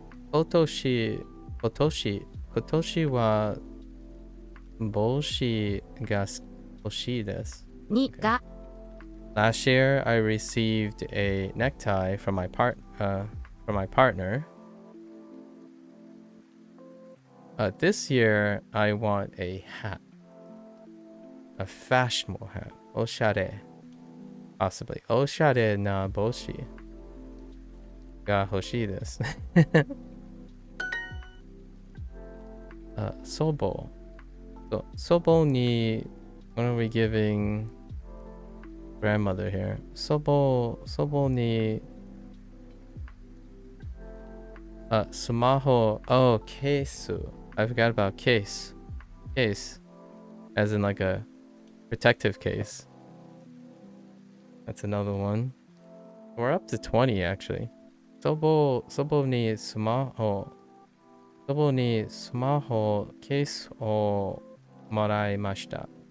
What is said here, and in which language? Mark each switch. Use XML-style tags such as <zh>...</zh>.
<ja>今年は帽子が欲しいです。ーにが</ja> <en>Last year, I received a necktie from my partner. This year, I want a hat, a fashionable hat.</en> <ja>おしゃれ</ja> <en>possibly</en> <ja>おしゃれな帽子が欲しいです。祖母 祖母に</ja> <en>what are we giving grandmother here?</en> <ja>祖母にスマホ</ja> <en>oh case I forgot about case as in like a protective case. That's another one. We're up to 20 actually.</en> <ja>祖母にスマホケースをもらいました。</ja>